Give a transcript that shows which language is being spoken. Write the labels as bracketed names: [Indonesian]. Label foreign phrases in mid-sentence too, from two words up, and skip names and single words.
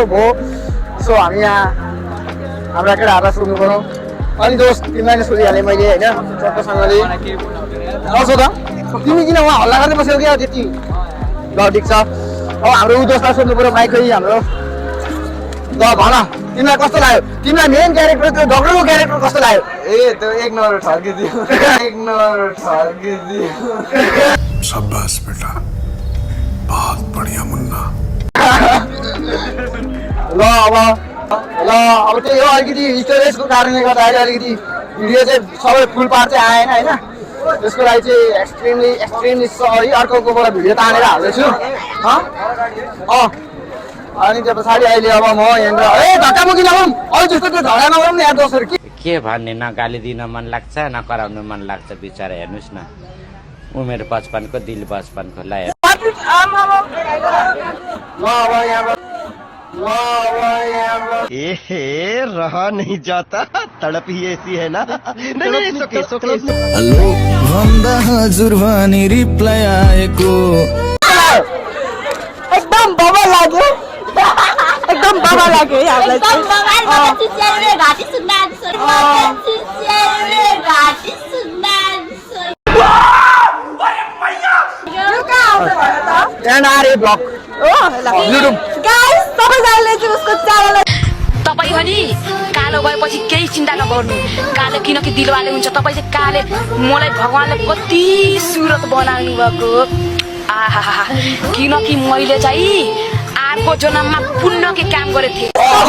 [Nepali] भयो सो हामी यहाँ हाम्रा केटाहरूलाई सोध्नु पऱ्यो अनि दोस्त तिमीलाई नै सोधिहालेँ मैले होइन चट्टसँगले नसोध तिमी किन उहाँ हल्ला गर्दै बसेको क्या त्यति ल ठिक छ अब हाम्रो ऊ दोस्तलाई सोध्नु पऱ्यो माइकै हाम्रो ल भन तिमीलाई कस्तो लाग्यो तिमीलाई [English] main character [Nepali] त्यो डक्टरको क्यारेक्टर कस्तो लाग्यो ए त्यो 1 नम्बर ठर्किदियो 1 नम्बर ठर्किदियो [Hindi] शाबाश बेटा बहुत बढ़िया मुन्ना [Nepali] ल अब त्यही हो अलिकति स्टोरेजको कारणले गर्दाखेरि अलिकति भिडियो चाहिँ सबै फुल पार्ट चाहिँ आएन होइन त्यसको लागि चाहिँ [English] extremely sorry [Nepali] अर्कोबाट भिडियो तानेर हाल्दैछु अनि त्यो पछाडि अहिले अब म यहाँनिर ए धक्कामुक्की नगरौँ अरू जस्तो त्यो झगडा नगरौँ न यार दोस्तहरू के भन्ने न गाली दिन मन लाग्छ न कराउनु मन लाग्छ बिचरा हेर्नुहोस् न उमेर बचपनको दिल बचपनको ल [Hindi] रहा नहीं जाता तड़प ही ऐसी है ना नहीं [Nepali] हेलो भन्दा हजुर भनी रिप्लाई आएको एकदम बबा लाग्यो एकदम बबा लाग्यो हामीलाई तपाईँ हो नि कालो गएपछि केही चिन्ता नगर्नु कालो किनकि दिलवाले हुन्छ तपाईँ चाहिँ काले मलाई भगवानले कति सुरत बनाउनु भएको आहा किनकि मैले चाहिँ अर्को जन्ममा पुण्यको काम गरेको थिएँ